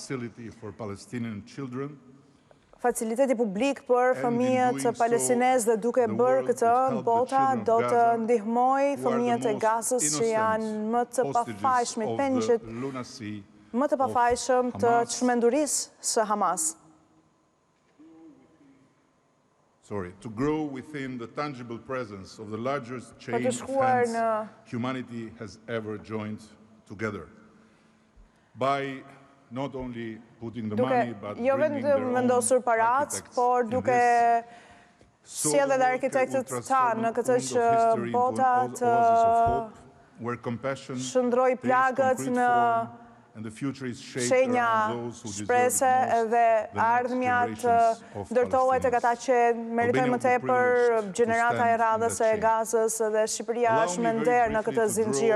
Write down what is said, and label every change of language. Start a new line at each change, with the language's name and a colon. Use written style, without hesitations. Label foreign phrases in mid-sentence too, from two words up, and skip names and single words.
Albanian: faciliteti publik për fëmijët palestinezë dhe duke bërë këtë, bota do të ndihmojë fëmijët e Gazës që janë më të pafajshëm, pengjet më të pafajshëm të çmendurisë së Hamas.
English: To grow within the tangible presence of the largest chain of hands humanity has ever joined together. By not only putting the money, but bringing their own architects in this.
Albanian: Sjellë dhe arkitektët tanë në këtë që bota të shndrojë plagët në shenja shprese dhe ardhmjat ndërtohet tek ata që meritojnë më tepër, gjenerata e radhës e Gazës dhe Shqipëria është me nder në këtë zinxhir.